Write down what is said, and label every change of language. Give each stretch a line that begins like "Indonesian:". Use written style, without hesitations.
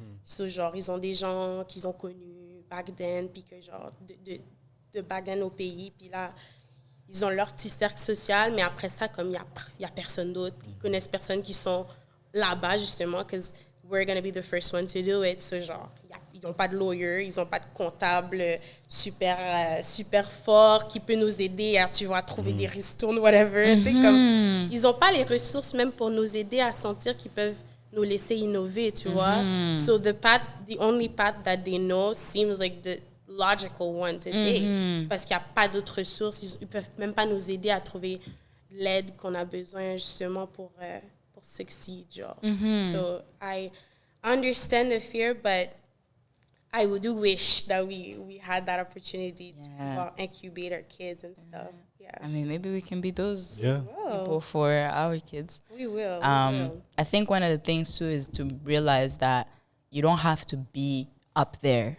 French: So, genre, ils ont des gens qu'ils ont connus
English: back then,
French: puis que, genre, de back then au pays, puis là, ils ont leur petit cercle social, mais après ça, comme il y a personne d'autre, ils connaissent personne qui sont là-bas, justement,
English: because we're going to be the first one to do it.
French: So, genre, ils n'ont pas de lawyer, ils n'ont pas de comptable super fort qui peut nous aider à, tu vois, trouver des ristournes, whatever. Tu sais, comme, ils n'ont pas les ressources même pour nous aider à sentir qu'ils peuvent nous laisser innover, tu vois.
English: So the only path that they know seems like the logical one to take.
French: Parce qu'il n'y a pas d'autres ressources. Ils ne peuvent même pas nous aider à trouver l'aide qu'on a besoin justement pour succeed, genre.
English: So I understand the fear, but I do wish that we had that opportunity to incubate our kids and stuff. Yeah. I mean, maybe we can be those people for our kids. We will. I think one of the things too is to realize that you don't have to be up there.